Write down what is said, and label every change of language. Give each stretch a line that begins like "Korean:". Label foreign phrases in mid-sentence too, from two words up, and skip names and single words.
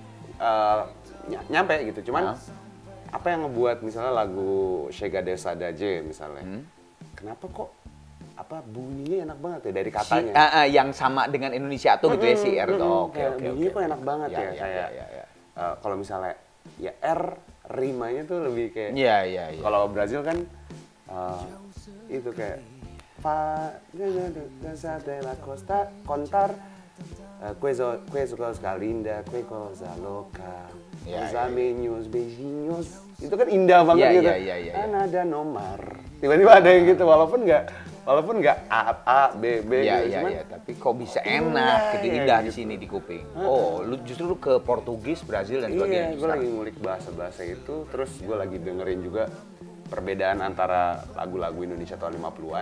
Indonesian: Nyampe gitu, cuman apa yang ngebuat misalnya lagu Chega de Saudade misalnya, kenapa kok bunyinya enak banget ya dari katanya? Yang sama dengan Indonesia tuh gitu ya si R. Oke. Bunyinya kok enak banget ya, kayak. Kalau misalnya ya R rimanya tuh lebih kayak. Iya. Kalau Brazil kan itu kayak
Portuguese: de la costa contar coisa linda, coisa loca, os amigos, beijinhos.
Indonesian: Itu kan indah banget gitu. Kan ada nomor. Tiba-tiba ada yang gitu walaupun nggak A, B, gitu. Iya, tapi kok bisa enak gitu, indah di sini di kuping. Oh, justru lu ke Portugis, Brazil dan sebagainya. Iya, gue lagi ngulik bahasa-bahasa itu, terus gue lagi dengerin juga perbedaan antara lagu-lagu Indonesia tahun 50-an.